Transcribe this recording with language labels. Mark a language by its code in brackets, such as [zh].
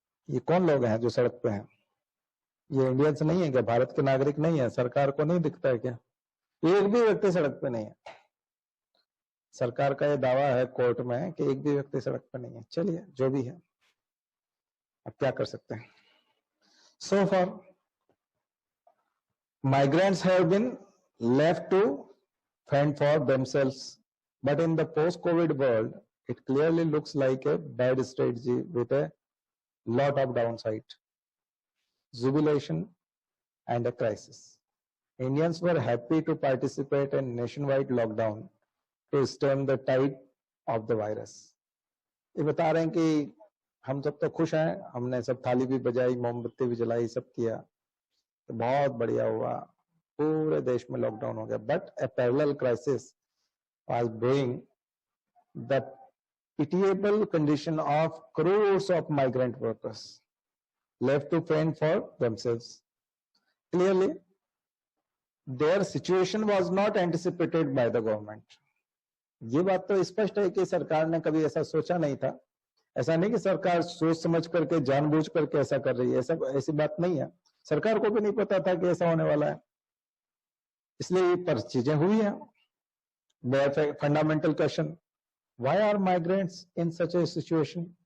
[hi] ये कौन लोग हैं जो सड़क पे हैं? ये इंडियंस नहीं है क्या? भारत के नागरिक नहीं है? सरकार को नहीं दिखता है क्या? एक भी व्यक्ति सड़क पे नहीं है। सरकार का ये दावा है कोर्ट में कि एक भी व्यक्ति सड़क पे नहीं है। चलिए जो भी है, अब क्या कर सकते हैं। [en] So far, migrants have been left to fend for themselves, but in the post-COVID world, it clearly looks like a bad strategy with a lot of downside, jubilation, and a crisis. Indians were happy to participate in nationwide lockdown to stem the tide of the virus. [hi] ये बता रहे हैं कि हम सब तो खुश हैं, हमने सब थाली भी बजाई, मोमबत्ती भी जलाई, सब किया, तो बहुत बढ़िया हुआ, पूरे देश में लॉकडाउन हो गया। [en] But a parallel crisis was brewing, the pitiable condition of crores of migrant workers left to fend for themselves. Clearly, their situation was not anticipated by the government. [hi] ये बात तो स्पष्ट है कि सरकार ने कभी ऐसा सोचा नहीं था। ऐसा नहीं कि सरकार सोच समझ करके जानबूझ करके ऐसा कर रही है, ऐसी बात नहीं है। सरकार को भी नहीं पता था कि ऐसा होने वाला है, इसलिए ये पर चीजें हुई हैं। [en] Fundamental question, why are migrants in such a situation?